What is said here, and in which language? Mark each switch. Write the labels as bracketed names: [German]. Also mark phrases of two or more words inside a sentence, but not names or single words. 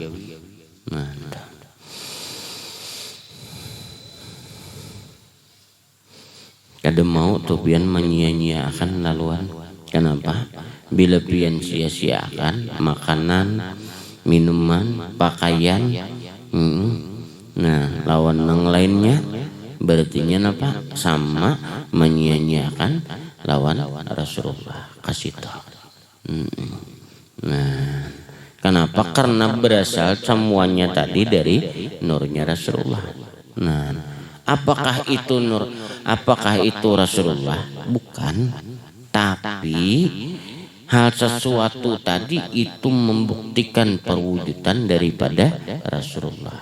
[Banjar] Nah, kada mau tuh pian menyia-nyiakan laluan. [Indonesian] Kenapa? [Banjar] Bila pian sia-siakan makanan, minuman, pakaian, nah lawan nang lainnya berarti apa? Sama menyia-nyiakan lawan Rasulullah kasih tahu. [Indonesian] Nah, kenapa? Karena berasal semuanya tadi dari nurnya Rasulullah. Nah, apakah itu nur? Apakah itu Rasulullah? Bukan. Tapi hal sesuatu tadi itu membuktikan perwujudan daripada Rasulullah.